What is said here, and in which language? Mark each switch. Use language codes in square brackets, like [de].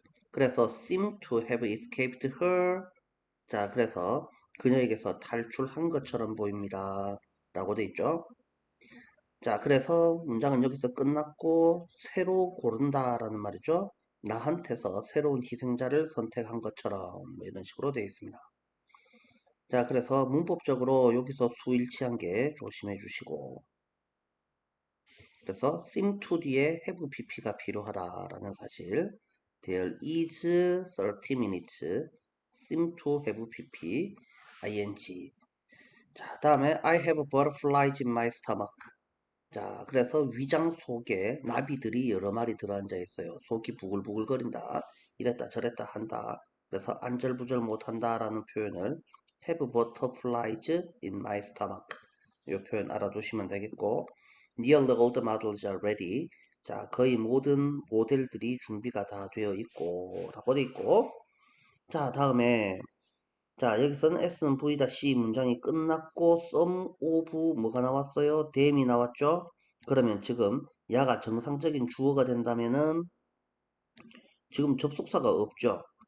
[en] 그래서 seem to have escaped her. [ko] 자, 그래서 그녀에게서 탈출한 것처럼 보입니다. 라고 돼 있죠. 자, 그래서 문장은 여기서 끝났고 새로 고른다 라는 말이죠. 나한테서 새로운 희생자를 선택한 것처럼 뭐 이런 식으로 되어 있습니다. 자, 그래서 문법적으로 여기서 수일치한 게 조심해 주시고, 그래서 seem to 뒤에 have pp가 필요하다라는 사실. [en] There is 30 minutes. seem to have pp ing. [ko] 자, 다음에 [en] I have butterflies in my stomach. [ko] 자, 그래서 위장 속에 나비들이 여러 마리 들어앉아 있어요. 속이 부글부글거린다. 이랬다 저랬다 한다. 그래서 안절부절 못한다라는 표현을 [en] have butterflies in my stomach. [ko] 이 표현 알아두시면 되겠고, [en] nearly all the models are ready. [ko] 자, 거의 모든 모델들이 준비가 다 되어 있고 라고 되어 있고, 자, 다음에 자, 여기서는 S는 V다 C 문장이 끝났고 some of 뭐가 나왔어요? them이 나왔죠? 그러면 지금 야가 정상적인 주어가 된다면은 지금 접속사가 없죠?